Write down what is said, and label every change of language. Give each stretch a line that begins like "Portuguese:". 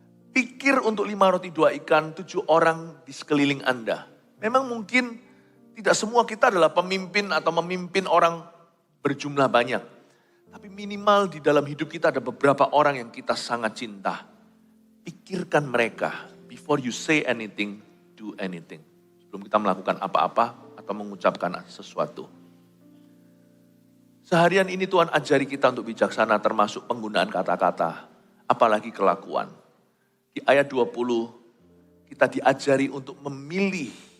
Indonesian: Pikir untuk 5 roti 2 ikan, 7 orang di sekeliling Anda. Memang mungkin Tidak semua kita adalah pemimpin atau memimpin orang berjumlah banyak. Tapi minimal di dalam hidup kita ada beberapa orang yang kita sangat cinta. Pikirkan mereka.
English: Before you say anything, do anything.
Indonesian: Sebelum kita melakukan apa-apa atau mengucapkan sesuatu. Seharian ini Tuhan ajari kita untuk bijaksana termasuk penggunaan kata-kata. Apalagi kelakuan. Di ayat 20 kita diajari untuk memilih.